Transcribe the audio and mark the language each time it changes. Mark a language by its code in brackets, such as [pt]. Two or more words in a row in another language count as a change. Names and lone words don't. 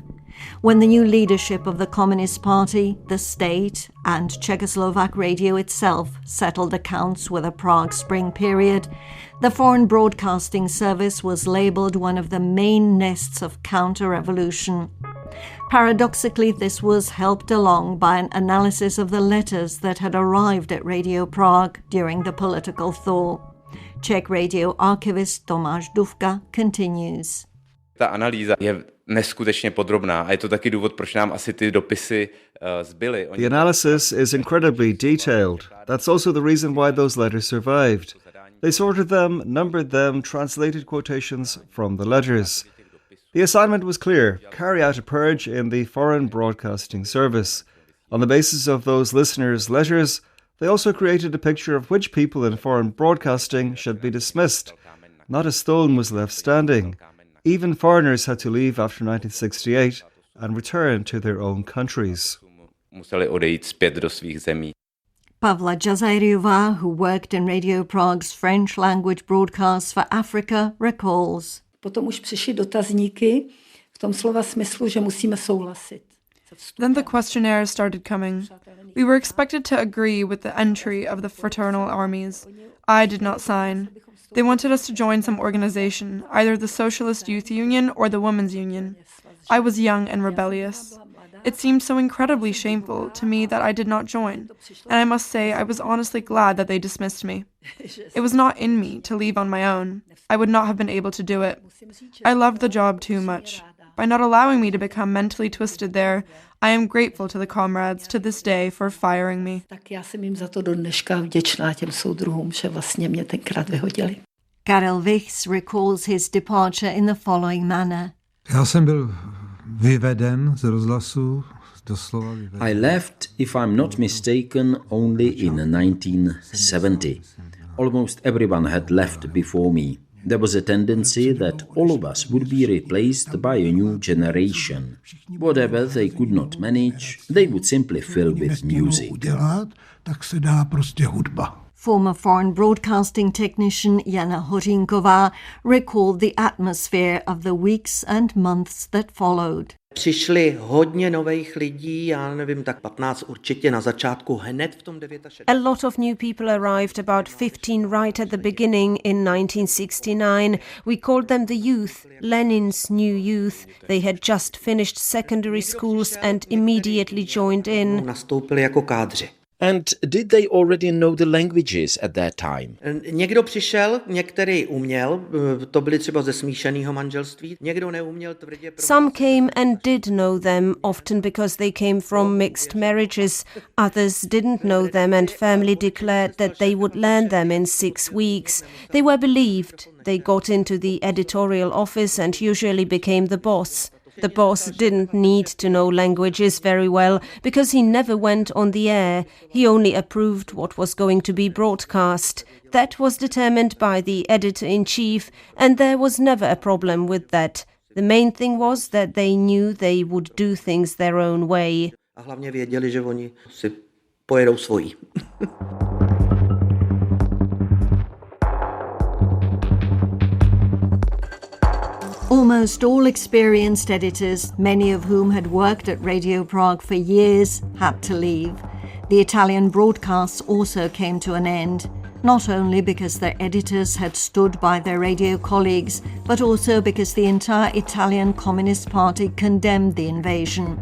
[en] When the new leadership of the Communist Party, the state, and Czechoslovak radio itself settled accounts with the Prague Spring period, the Foreign Broadcasting Service was labelled one of the main nests of counter-revolution. Paradoxically, this was helped along by an analysis of the letters that had arrived at Radio Prague during the political thaw. Czech radio archivist Tomáš Dufka continues. [cs] Ta analýza je neskutečně podrobná a je to taky důvod, proč nám asi ty dopisy zbyly. [en] The analysis is incredibly detailed. That's also the reason why those letters survived. They sorted them, numbered them, translated quotations from the letters. The assignment was clear: carry out a purge in the Foreign Broadcasting Service. On the basis of those listeners' letters, they also created a picture of which people in foreign broadcasting should be dismissed. Not a stone was left standing. Even foreigners had to leave after 1968 and return to their own countries. [cs] Museli odejít zpět do svých zemí. [en] Pavla Jazayriová, who worked in Radio Prague's French language broadcasts for Africa, recalls. [cs] Potom už přišly dotazníky v tom slova smyslu, že musíme souhlasit. [en] Then the questionnaires started coming. We were expected to agree with the entry of the fraternal armies. I did not sign. They wanted us to join some organization, either the Socialist Youth Union or the Women's Union. I was young and rebellious. It seemed so incredibly shameful to me that I did not join, and I must say I was honestly glad that they dismissed me. It was not in me to leave on my own. I would not have been able to do it. I loved the job too much. By not allowing me to become mentally twisted there, I am grateful to the comrades to this day for firing me. [cs] Tak já jsem jim za to do dneška vděčná těm soudruhům, že vlastně mě tenkrát vyhodili. [en] Karel Vichs recalls his departure in the following manner. [cs] Já jsem byl vyveden z rozhlasu, doslova vyveden. [en] I left, if I'm not mistaken, only in 1970. Almost everyone had left before me. There was a tendency that all of us would be replaced by a new generation. Whatever they could not manage, they would simply fill with music. [cs] Tak se dá prostě hudba. [en] Former foreign broadcasting technician Jana Hořínková recalled the atmosphere of the weeks and months that followed. [cs] Přišli hodně nových lidí, já nevím, tak 15 určitě na začátku, hned v tom 69. [en] A lot of new people arrived, about 15 right at the beginning in 1969. We called them the youth, Lenin's new youth. They had just finished secondary schools and immediately joined in. [cs] Nastoupili jako kádři. [en] And did they already know the languages at that time? [cs] Někdo přišel, některý uměl, to byli třeba ze smíšeného manželství, někdo neuměl tvrdě. [en] Some came and did know them, often because they came from mixed marriages. Others didn't know them and firmly declared that they would learn them in 6 weeks. They were believed. They got into the editorial office and usually became the boss. The boss didn't need to know languages very well because he never went on the air. He only approved what was going to be broadcast. That was determined by the editor-in-chief, and there was never a problem with that. The main thing was that they knew they would do things their own way. [cs] A hlavně věděli, že oni si pojedou svojí. [en] Almost all experienced editors, many of whom had worked at Radio Prague for years, had to leave. The Italian broadcasts also came to an end, not only because their editors had stood by their radio colleagues, but also because the entire Italian Communist Party condemned the invasion.